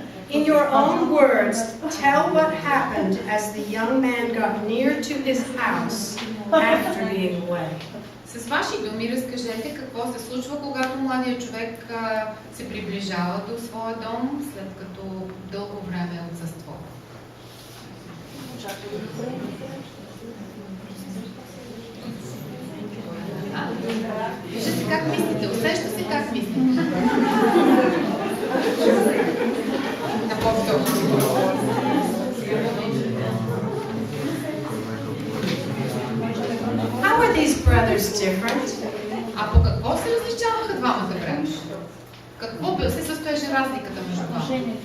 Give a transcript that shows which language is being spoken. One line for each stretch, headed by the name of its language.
English: In your own words, tell what happened as the young man got near to his house after being away.
Bulgarian: С ваши думи разкажете какво се случва, когато младият човек се приближава до своя дом, след като дълго време отсъства. Виждате как мислите, усеща се как мислите. На по-високо.
English: How are these brothers different?
Bulgarian: А по какво се различаваха двамата братя? Какво се състоеше разликата между двамата?